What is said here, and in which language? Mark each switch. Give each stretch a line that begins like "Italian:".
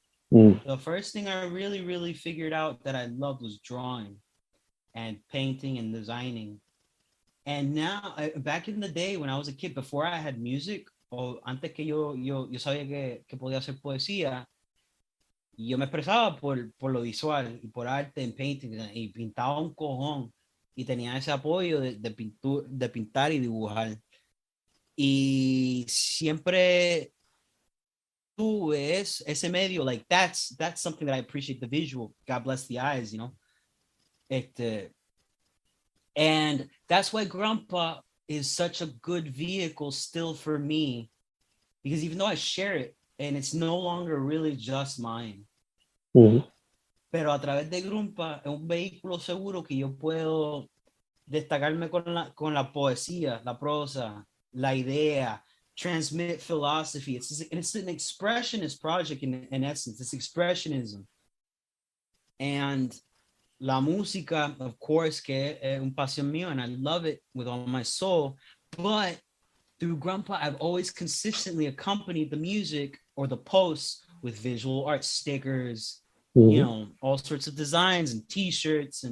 English: The first thing I really, really figured out that I loved was drawing and painting and designing. And now, back in the day when I was a kid, before I had music,
Spanish: o antes que yo sabía que podía hacer poesía, yo me expresaba por lo visual y por arte en painting, y pintaba un cojón y tenía ese apoyo de pintar y dibujar. Y siempre tuve ese medio,
English: like that's something that I appreciate, the visual. God bless the eyes, you know. And that's why Grumpa is such a good vehicle still for me, because even though I share it and it's no longer really just mine, Mhm.
Spanish: Pero a través de Grumpa es un vehículo seguro que yo puedo destacarme con la poesía, la prosa, la idea,
English: transmit philosophy. It's an expressionist project in essence. It's expressionism. And
Spanish: la música,
English: of course,
Spanish: que es un pasión mío,
English: and I love it with all my soul. But through Grumpa, I've always consistently accompanied the music or the posts with visual art stickers, you know, all sorts of designs and t-shirts.